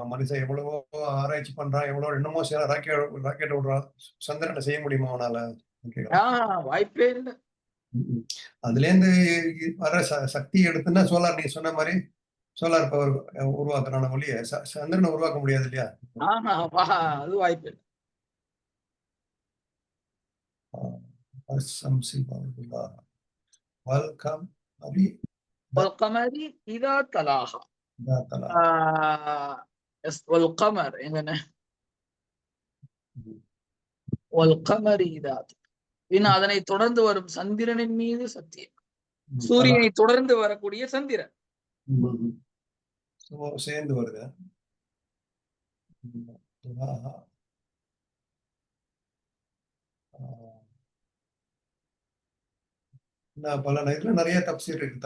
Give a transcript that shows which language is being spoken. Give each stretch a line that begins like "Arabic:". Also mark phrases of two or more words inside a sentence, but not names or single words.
Tamil: மனுஷன் எவ்வளவோ ஆராய்ச்சி பண்றான், எவ்வளவு என்னமோ செய்யறான், ராக்கெட் விடுறான், சந்திரனை செய்ய முடியுமா அவனால? வாய்ப்பே இல்லை. அதுல இருந்து வர சக்தி எடுத்துன்னா சோலார், நீ சொன்ன மாதிரி
English: solar power
Tamil: உருவாக்குறான ஒழிய சந்திரனை உருவாக்க முடியாது இல்லையா? அது வாய்ப்பு இல்லை.
Arabic: والقمر إذا تلاها. والقمر எங்கன والقمر إذا.
Tamil: அதனை தொடர்ந்து வரும் சந்திரனின் மீது சத்தியம். சூரியனை தொடர்ந்து வரக்கூடிய சந்திரன் சேர்ந்து வருது. பல இதுல நிறைய தப்சீர் இருக்கு.